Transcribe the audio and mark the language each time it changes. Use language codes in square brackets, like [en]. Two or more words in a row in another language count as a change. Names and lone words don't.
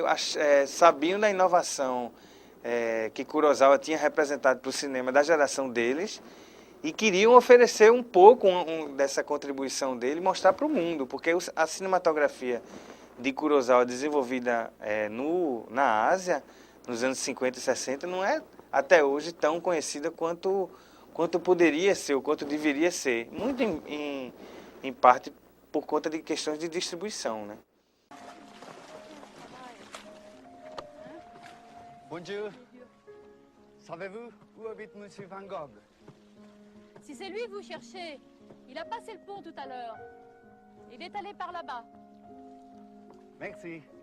[pt] sabiam da inovação que Kurosawa tinha representado para o cinema da geração deles e queriam oferecer um pouco dessa contribuição dele e mostrar para o mundo, porque a cinematografia de Kurosawa desenvolvida na Ásia, nos anos 50 e 60, não é até hoje tão conhecida quanto poderia ser, ou quanto deveria ser, muito em parte por conta de questões de distribuição, né? [fr] Bonjour. Savez-vous où habite Monsieur Van Gogh? Si c'est lui que vous cherchez, il a passé le pont tout à l'heure. Il est allé par là-bas. Merci.